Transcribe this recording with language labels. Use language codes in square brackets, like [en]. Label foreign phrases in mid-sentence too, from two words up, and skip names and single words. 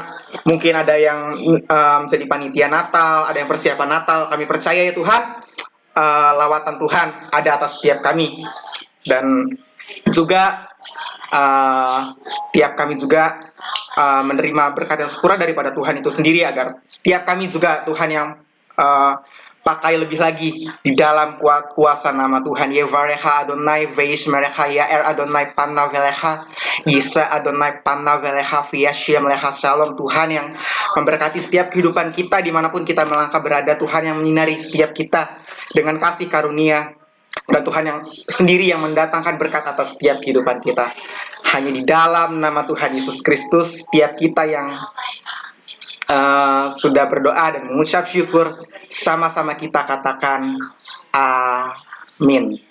[id] Mungkin ada yang jadi panitia Natal, ada yang persiapan Natal, kami percaya ya Tuhan, lawatan Tuhan ada atas setiap kami, dan juga setiap kami juga menerima berkat yang sempurna daripada Tuhan itu sendiri, agar setiap kami juga Tuhan yang pakai lebih lagi di dalam kuasa nama Tuhan. [he] יברכך אדוני וישמרך יאר אדוני פניו אליך ישא אדוני פניו אליך וישם לך שלום. [id] Tuhan yang memberkati setiap kehidupan kita dimanapun kita melangkah berada, Tuhan yang menyinari setiap kita dengan kasih karunia, dan Tuhan yang sendiri yang mendatangkan berkat atas setiap kehidupan kita. Hanya di dalam nama Tuhan Yesus Kristus setiap kita yang sudah berdoa dan mengucap syukur, sama-sama kita katakan amin.